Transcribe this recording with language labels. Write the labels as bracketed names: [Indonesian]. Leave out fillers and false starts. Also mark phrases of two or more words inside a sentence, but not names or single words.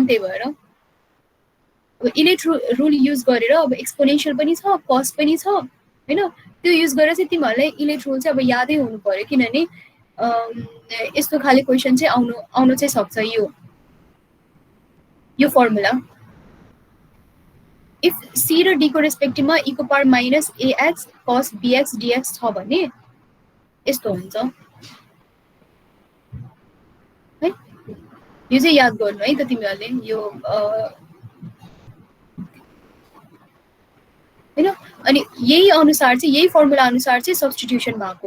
[Nepali] त्यही भएर अब [English] ILATE rule [Nepali] युज गरेर अब एक्सपोनेन्शियल पनि छ कस पनि छ हैन, त्यो युज गरेर चाहिँ तिमीहरूलाई [English] ILATE rule [Nepali] चाहिँ अब यादै हुनु पर्यो, किनभने यस्तो खाले क्वेसन चाहिँ आउनु चाहिँ सक्छ यो फर्मुला। इफ सी र डी को रेस्पेक्टिभमा e को पावर -ax cos bx dx छ भने यस्तो हुन्छ है। यो चाहिँ याद गर्नु है त तिमीहरूले यो हैन। अनि यही अनुसार चाहिँ यही फर्मुला अनुसार चाहिँ सब्स्टिट्युसन भएको।